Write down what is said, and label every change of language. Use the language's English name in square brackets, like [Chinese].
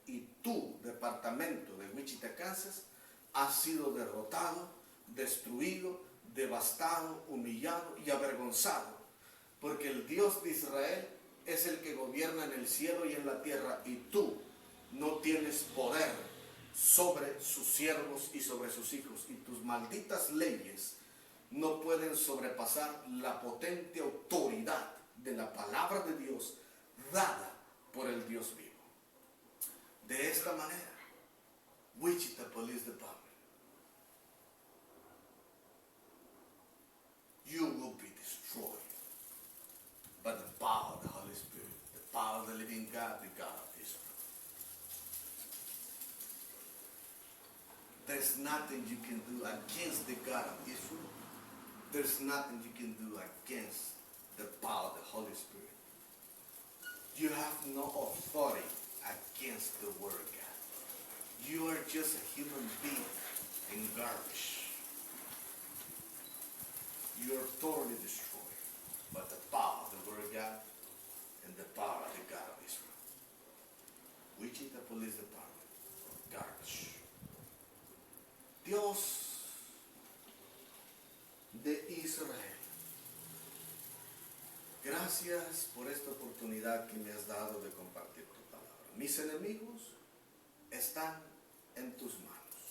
[Spanish] Y tu departamento de Wichita, Kansas, ha sido derrotado, destruido, devastado, humillado y avergonzado, porque el Dios de Israel es el que gobierna en el cielo y en la tierra, y tú no tienes poder sobre sus siervos y sobre sus hijos, y tus malditas leyes no pueden sobrepasar la potente autoridad de la palabra de Dios dada por el Dios vivo. De esta manera, [English] Wichita Police Department, you will be destroyed by the power of the Holy Spirit, the power of the living God, the God of Israel. There's nothing you can do against the God of Israel. There's nothing you can do against the power of the Holy Spirit. You have no authority against the Word of God. You are just a human being in garbage. You are totally destroyed by the power of the Word of God and the power of the God of Israel. Wichita Police Department, garbage. [Spanish] Dios de Israel, gracias por esta oportunidad que me has dado de compartir tu palabra. Mis enemigos están en tus manos.